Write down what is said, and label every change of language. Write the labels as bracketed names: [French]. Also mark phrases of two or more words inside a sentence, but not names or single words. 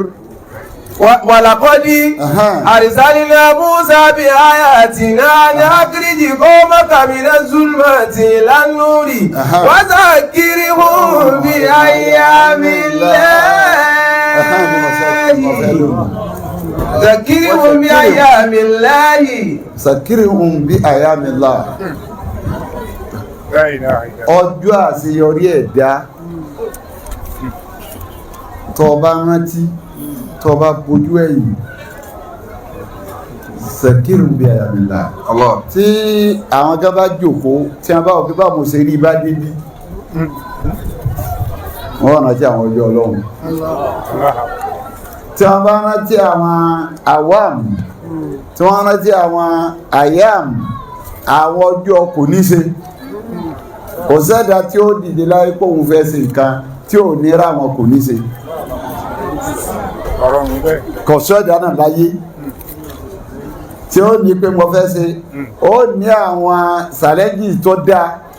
[Arabic] وَلَقَدْ أَرْسَلْنَا مُوسَى بِآيَاتِنَا أَنْ أَخْرِجْ قَوْمَكَ مِنَ الظُّلُمَاتِ إِلَى النُّورِ وَذَكِّرْهُم بِأَيَّامِ اللَّهِ ذكرهم بأيام الله ذكرهم بأيام الله [Yoruba] ọjọ́ àṣeyọrí ẹ̀dá tó bá rántí tó bá bójú ẹ̀yìn [Arabic] ذكرهم بأيام الله [Yoruba] tí àwọn kan bá jókòó tí wọ́n bá wọ́n pé bá mo ṣe rí bá débí wọ́n rántí àwọn ọjọ́ Ọlọ́run tí wọ́n bá rántí àwọn awam tí wọ́n rántí àwọn ayam àwọn ọjọ́ kò ní ṣe kò sẹ́dá tí ó dìde láyé pé òun fẹ́ ṣe nǹkan tí ò ní ra wọn kò ní ṣe kò sẹ́dá náà láyé tí ó ní pé mo fẹ́ ṣe ó ní àwọn sàlẹ́jì tó dáa